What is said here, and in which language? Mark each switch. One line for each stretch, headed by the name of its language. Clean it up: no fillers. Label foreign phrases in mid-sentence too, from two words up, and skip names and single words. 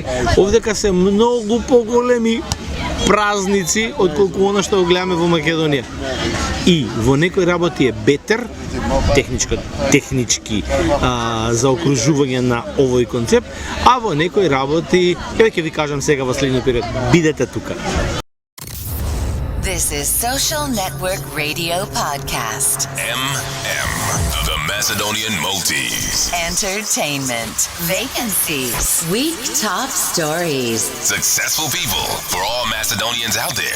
Macedonian: Овдека се многу поголеми празници отколку она што го гледаме во Македонија. И во некои работи е бетер, технички заокружување на овој концепт, а во некои работи, ќе ви кажам сега во следниот период, бидете тука.
English: This is Social Network Radio Podcast. MM, the Macedonian Maltese. Entertainment, vacancies, week top stories. Successful people for all Macedonians out there.